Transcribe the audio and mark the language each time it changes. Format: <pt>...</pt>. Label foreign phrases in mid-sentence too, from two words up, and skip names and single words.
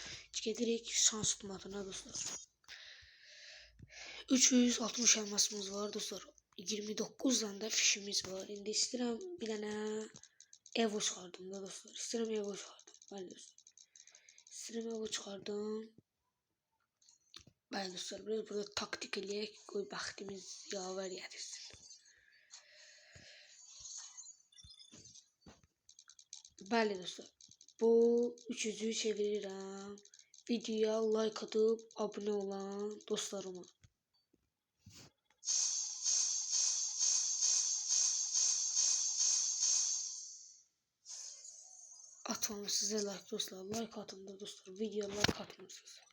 <tr>Giderek şans tutmadığına dostlar. 360 elmasımız var dostlar. 29 tane de fişimiz var. Şimdi istedim bir tane Evo çıkardım da dostlar. İstedim Evo çıkardım. Hadi dostlar. Sırama bu çıkardım.</tr> <az>Bəli dostlar, biraz burada taktik eləyək, qoy bəxtimiz yaver gətirsin. Bəli dostlar, bu üçüncü çevirirəm.</az> <tr>Videoya like atıp abone olan dostlarıma. Atmam size like dostlar, like atın da dostlar, videoya like atmırsınız.</tr>